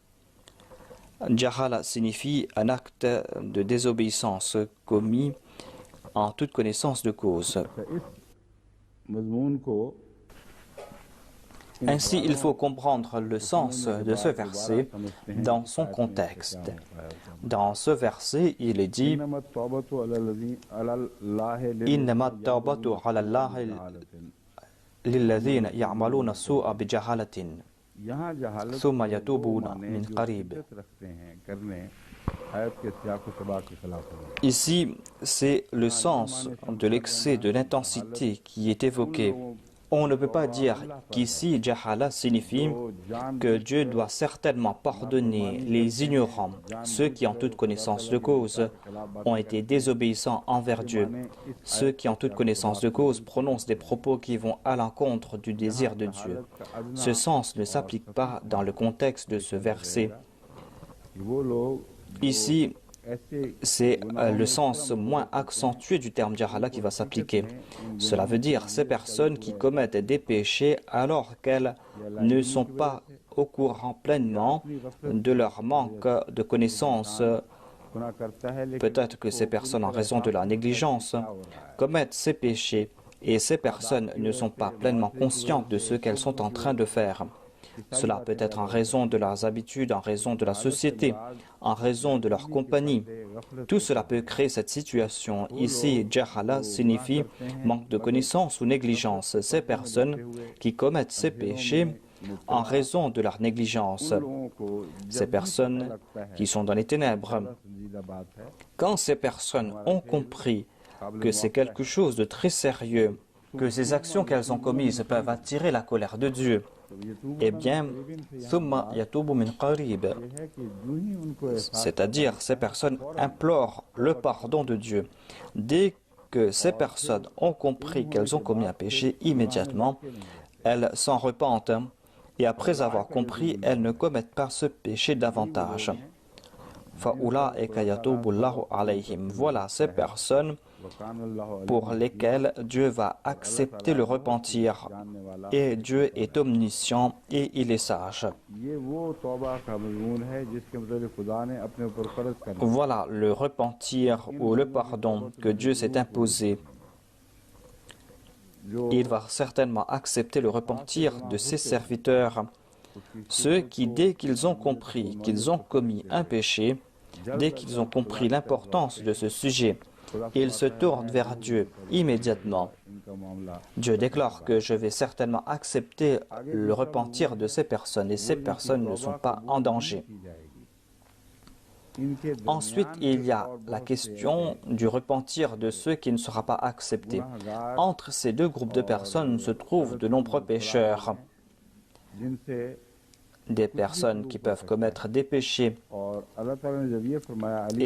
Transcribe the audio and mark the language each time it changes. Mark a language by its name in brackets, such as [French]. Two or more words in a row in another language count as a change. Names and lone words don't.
[French] Jahala signifie un acte de désobéissance commis en toute connaissance de cause. [Urdu] اس مضمون کو [French] Ainsi, il faut comprendre le sens de ce verset dans son contexte. Dans ce verset, il est dit [Arabic] إنما التوبة على الله إنما التوبة على الله للذين يعملون السوء بجهالة [Urdu] یہاں جہالت [Arabic] ثم يتوبون [Urdu] माने [Arabic] من [Urdu] जो [Arabic] قريب. [Urdu] شدت رکھتے ہیں کرنے آیت کے سیاق و سباق کے خلاف ہے [French] Ici, c'est le sens de l'excès de l'intensité qui est évoqué. On ne peut pas dire qu'ici, Jahala signifie que Dieu doit certainement pardonner les ignorants, ceux qui en toute connaissance de cause ont été désobéissants envers Dieu, ceux qui en toute connaissance de cause prononcent des propos qui vont à l'encontre du désir de Dieu. Ce sens ne s'applique pas dans le contexte de ce verset. [Urdu] وہ لوگ [French] Ici, [Urdu] ऐसे [French] c'est le sens moins accentué du terme jahala qui va s'appliquer. Cela veut dire ces personnes qui commettent des péchés alors qu'elles ne sont pas au courant pleinement de leur manque de connaissances. [Urdu] گناہ کرتا ہے لیکن [French] Peut-être que ces personnes, en raison de la négligence, commettent ces péchés et ces personnes ne sont pas pleinement conscientes de ce qu'elles sont en train de faire. Cela peut être en raison de leurs habitudes, en raison de la société, en raison de leur compagnie. Tout cela peut créer cette situation. Ici, jahala signifie manque de connaissance ou négligence. Ces personnes qui commettent ces péchés en raison de leur négligence. [Urdu] لوگوں کو [French] Ces personnes qui sont dans les ténèbres. [Urdu] سنجیدہ بات ہے [French] Quand ces personnes ont compris que c'est quelque chose de très sérieux, que ces actions qu'elles ont commises peuvent attirer la colère de Dieu, eh bien, [Arabic] ثم يتوبون من قريب, [Urdu] ہے کہ یوں ہی ان کو احساس [French] c'est-à-dire ces personnes implorent le pardon de Dieu. Dès que ces personnes ont compris qu'elles ont commis un péché, immédiatement, elles s'en repentent et après avoir compris, elles ne commettent pas ce péché davantage. [Arabic] فأولئك يتوب الله عليهم. [French] Voilà ces personnes [Arabic] وكان الله [French] pour lesquelles Dieu va accepter le repentir. Et Dieu est omniscient et il est sage. [Urdu] یہ وہ توبہ کا مضمون ہے جس کے مطلب خدا نے اپنے اوپر فرض کر [French] Voilà le repentir ou le pardon que Dieu s'est imposé. Il va certainement accepter le repentir de ses serviteurs, ceux qui, dès qu'ils ont compris qu'ils ont commis un péché, dès qu'ils ont compris l'importance de ce sujet, ils se tournent vers Dieu immédiatement. [Urdu] ان کا معاملہ [French] Dieu déclare que je vais certainement accepter le repentir de ces personnes et ces personnes ne sont pas en danger. [Urdu] کی جائے گی ان کے [French] Ensuite, il y a la question du repentir de ceux qui ne sera pas accepté. [Urdu] गुनाहगार [French] Entre ces deux groupes de personnes se trouvent de nombreux pécheurs, [Urdu] जिनसे [French] des personnes qui peuvent commettre des péchés [Urdu] اور اللہ تعالیٰ نے جب یہ فرمایا علی